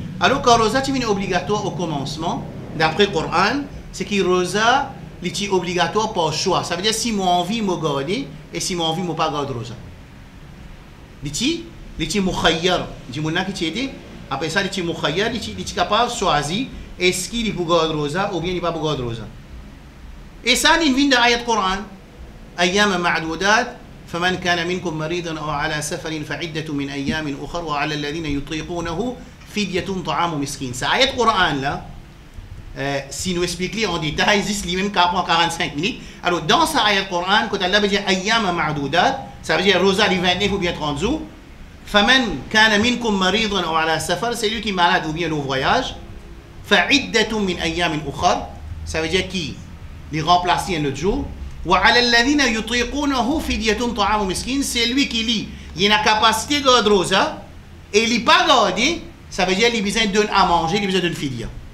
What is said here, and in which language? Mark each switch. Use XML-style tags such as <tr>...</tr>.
<fr>Alors, quand rosa est obligatoire au commencement, d'après le Coran, c'est que rosa est obligatoire par choix. Ça veut dire si moi envie, je garde, et si moi envie, je ne pas garde rosa. C'est mukhayyar. Après ça, c'est mukhayyar, il est capable de choisir est-ce qu'il est pour garder rosa ou bien il n'est pas pour garder rosa. Et ça, il vient de l'ayat Coran.</fr> <ar>أيام معدودات فمن كان منكم مريضا أو على سفر فعدة من أيام أخر وعلى الذين يطيقونه فدية طعام مسكين.</ar> <fr>C'est ayat Coran là. Si nous expliquons en détail, c'est lui même qui prend 45 minutes. Alors dans cette ayat Coran, quand Allah veut dire</fr> <ar>أيام معدودات,</ar> <fr>ça veut dire rosa les 29 ou bien 30 jours.</fr> <ar>فمن كان منكم مريضا أو على سفر,</ar> <fr>c'est lui qui est malade ou bien au voyage.</fr> <ar>فعدة من أيام أخر,</ar> <fr>ça veut dire qui les remplacer un autre jour.</fr> <ar>وعلى الذين يطيقونه فدية طعام مسكين,</ar> <fr>c'est lui qui lit. Il a la capacité de garder rosa et il n'est pas gardé, ça veut dire qu'il a besoin de donner à manger, il a besoin d'une fidia.</fr>